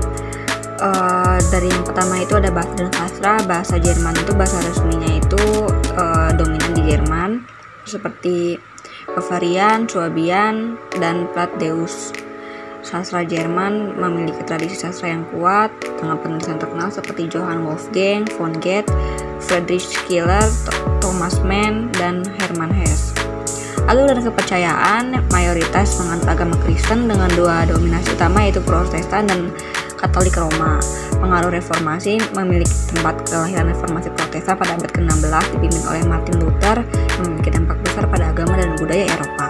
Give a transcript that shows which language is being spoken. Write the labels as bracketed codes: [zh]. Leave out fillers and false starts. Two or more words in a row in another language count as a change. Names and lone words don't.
[id] Dari yang pertama itu ada bahasa dan sastra. Bahasa Jerman itu bahasa resminya itu dominan di Jerman, seperti Bavarian, Swabian, dan Plattdeutsch. Sastra Jerman memiliki tradisi sastra yang kuat dengan penulis yang terkenal seperti Johann Wolfgang von Goethe, Friedrich Schiller, Thomas Mann, dan Hermann Hesse. Lalu dari kepercayaan, mayoritas menganut agama Kristen dengan 2 dominasi utama, yaitu Protestan dan Katolik Roma. Pengaruh reformasi memiliki tempat kelahiran reformasi Protestan pada abad ke-16 dipimpin oleh Martin Luther yang memiliki dampak besar pada agama dan budaya Eropa.